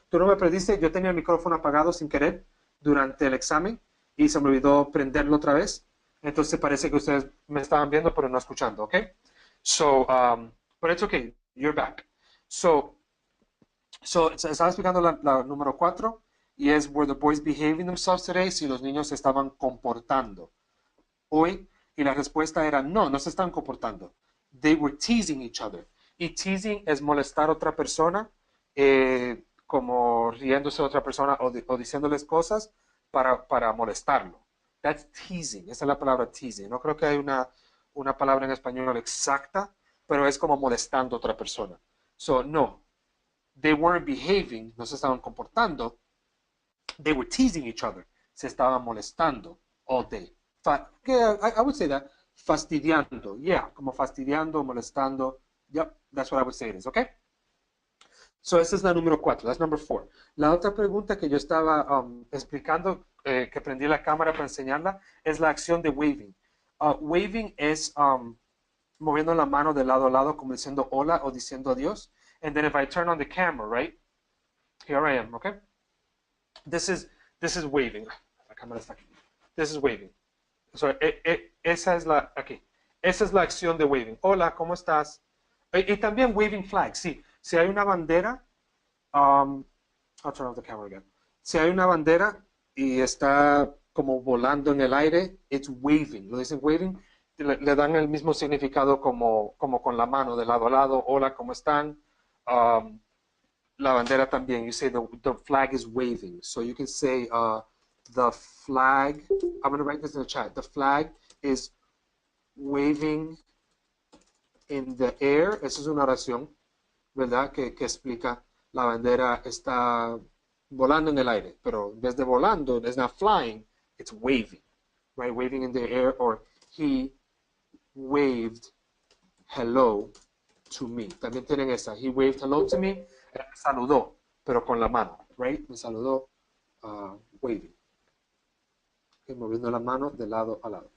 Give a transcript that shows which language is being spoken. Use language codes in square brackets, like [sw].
[es] Tú no me perdiste, yo tenía el micrófono apagado sin querer durante el examen y se me olvidó prenderlo otra vez. Entonces parece que ustedes me estaban viendo pero no escuchando, ¿ok? [en] So, but it's okay, you're back. [es] So estaba explicando la número 4 y es [en] were the boys behaving themselves today? [es] Si los niños se estaban comportando hoy, y la respuesta era no, no se estaban comportando. [en] They were teasing each other. [es] Y teasing es molestar a otra persona, como riéndose a otra persona o diciéndoles cosas para molestarlo. [en] That's teasing. [es] Esa es la palabra teasing. No creo que hay una palabra en español exacta, pero es como molestando a otra persona. [en] So, no. They weren't behaving, [es] no se estaban comportando. [en] They were teasing each other. [es] Se estaban molestando [en] all day. I would say that. [es] Fastidiando. Yeah, como fastidiando, molestando. [en] Yep, that's what I would say it is, okay? [es] So, esa es la número 4. [en] That's number 4. [es] La otra pregunta que yo estaba explicando, que prendí la cámara para enseñarla, es la acción de waving. Waving es moviendo la mano de lado a lado, como diciendo hola o diciendo adiós. [en] And then if I turn on the camera, right? Here I am, okay? This is waving. [es] La cámara está aquí. [en] This is waving. [es] So, esa es la, aquí. Esa es la acción de waving. Hola, ¿cómo estás? Y también waving flag, sí. Si hay una bandera, [en] I'll turn off the camera again. [es] Si hay una bandera y está como volando en el aire, [en] it's waving. [es] Lo dicen waving, le dan el mismo significado como con la mano de lado a lado. Hola, ¿cómo están? La bandera también. [en] You say the flag is waving. So you can say the flag, I'm going to write this in the chat. The flag is waving in the air. [es] Esa es una oración, ¿verdad? Que explica la bandera está volando en el aire, pero en vez de volando, [en] it's not flying, it's waving, right? Waving in the air, or he waved hello to me. [es] También tienen esa, [en] he waved hello to me, [es] me saludó, pero con la mano, right? Me saludó, waving. Okay, moviendo la mano de lado a lado.